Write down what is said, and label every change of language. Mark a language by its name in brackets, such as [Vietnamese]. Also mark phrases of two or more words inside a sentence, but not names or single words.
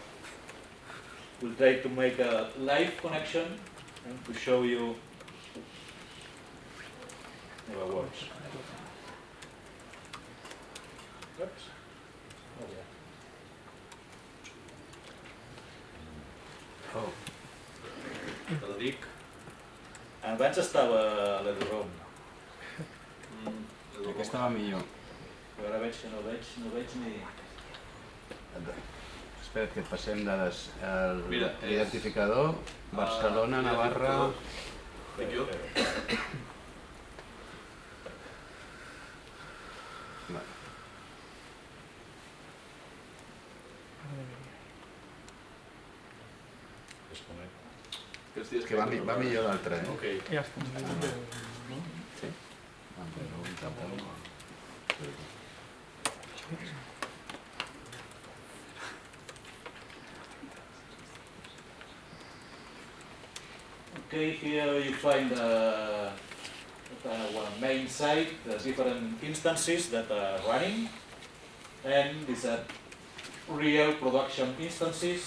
[English] We'll try to make a live connection and to show you how it works. Oops. Oh, yeah. Oh, [Catalan] Te la dic. Abans estava a l'Edurom, que estava millor. però ara veig que no veig ni... Espera't que et passem dades. Mira, L'identificador, Barcelona, Navarra... Dic jo? Vale. Aquests dies És que va millor l'altre, eh? Ok. Ja està. Sí? Ah, però tampoc. [English] Okay, here you find our main site, the different instances that are running, and these are real production instances.